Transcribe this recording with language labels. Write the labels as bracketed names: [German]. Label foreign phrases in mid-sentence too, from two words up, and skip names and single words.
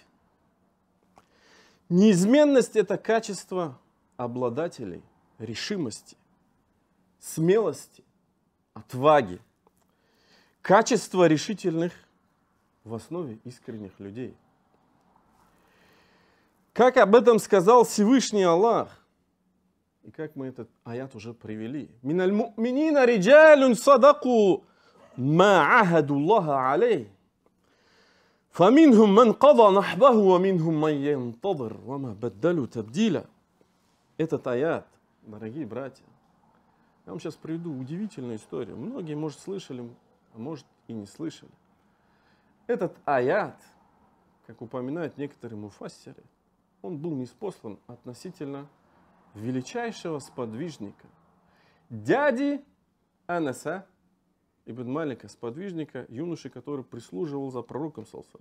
[Russian] Неизменность – это качество обладателей решимости, смелости, отваги. Качество решительных в основе искренних людей. Как об этом сказал Всевышний Аллах, и как мы этот аят уже привели. [Arabic] «من المؤمنين رجال صدقوا ما عاهدوا الله عليه. فمنهم من قضى نحبه ومنهم من ينتظر وما بدلوا تبديلا». [Russian] Этот аят, дорогие братья, я вам сейчас приведу удивительную историю. Многие, может, слышали, а может и не слышали. Этот аят, как упоминают некоторые муфассиры, он был ниспослан относительно величайшего сподвижника, дяди Анаса ибн Малика, сподвижника, юноши, который прислуживал за пророком саллаллаху.